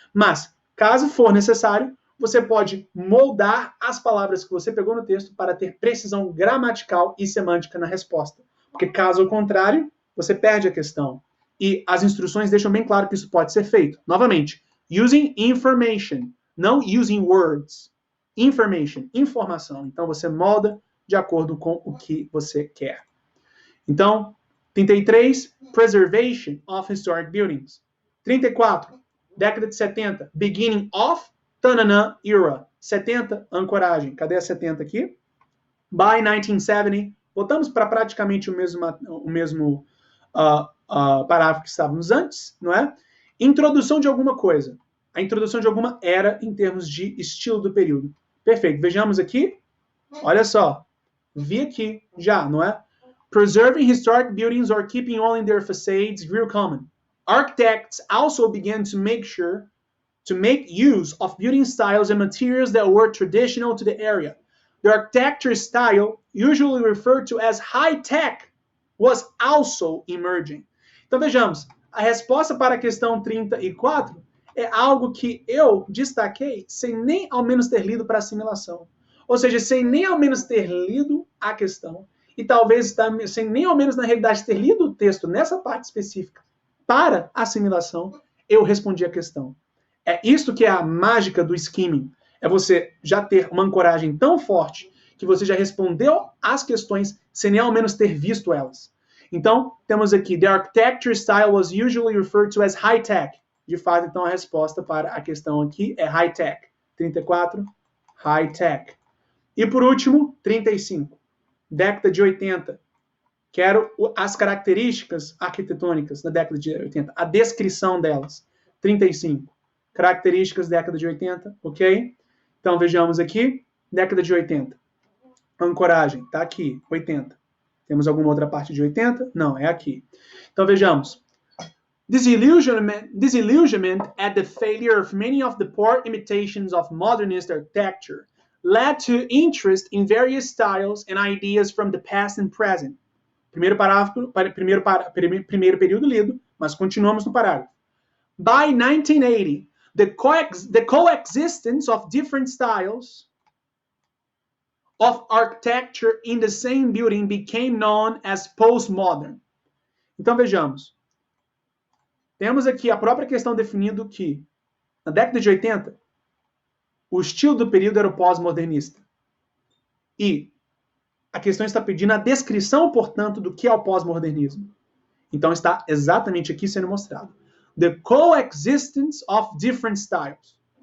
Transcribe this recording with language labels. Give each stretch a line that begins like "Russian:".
Portuguese: Mas, caso for necessário, você pode moldar as palavras que você pegou no texto para ter precisão gramatical e semântica na resposta. Porque, caso contrário, você perde a questão. E as instruções deixam bem claro que isso pode ser feito.
English: Novamente, using information, não using words.
Portuguese: Information, informação. Então, você molda de acordo com o que você quer.
English: Então, 33, Preservation of Historic Buildings.
Portuguese: 34, década de 70,
English: Beginning of Tanana Era.
Portuguese: 70, ancoragem. Cadê a 70 aqui? By 1970. Voltamos para praticamente o mesmo parágrafo que estávamos antes, não é? Introdução de alguma coisa. A introdução de alguma era em termos de estilo do período. Perfeito. Vejamos aqui. Olha só. Vi aqui já, não é?
English: Preserving historic buildings or keeping only their facades grew common. Architects also began to make use of building styles and materials that were traditional to the area. The architecture style, usually referred to as high-tech, was also emerging.
Portuguese: Então vejamos, a resposta para a questão 34 é algo que eu destaquei sem nem ao menos ter lido para assimilação. Ou seja, sem nem ao menos ter lido a questão e talvez sem nem ao menos na realidade ter lido o texto nessa parte específica para assimilação, eu respondi a questão. É isso que é a mágica do skimming. É você já ter uma ancoragem tão forte que você já respondeu às questões sem nem ao menos ter visto elas. Então, temos aqui,
English: the architecture style was usually referred to as high-tech.
Portuguese: De fato, então, a resposta para a questão aqui é high-tech. 34, high-tech. E por último, 35, década de 80. Quero as características arquitetônicas da década de 80, a descrição delas. 35, características década de 80, ok? Então vejamos aqui, década de 80. Ancoragem, tá aqui, 80. Temos alguma outra parte de 80? Não, é aqui. Então vejamos.
English: Disillusionment at the failure of many of the poor imitations of modernist architecture led to interest in various styles and ideas from the past and present.
Portuguese: Primeiro parágrafo, primeiro período lido, mas continuamos no parágrafo.
English: By 1980, the coexistence of different styles of architecture in the same building became known as postmodern.
Portuguese: Então vejamos. Temos aqui a própria questão definindo que na década de 80 o estilo do período era o pós-modernista. E a questão está pedindo a descrição, portanto, do que é o pós-modernismo. Então está exatamente aqui sendo mostrado.
English: The coexistence of different styles.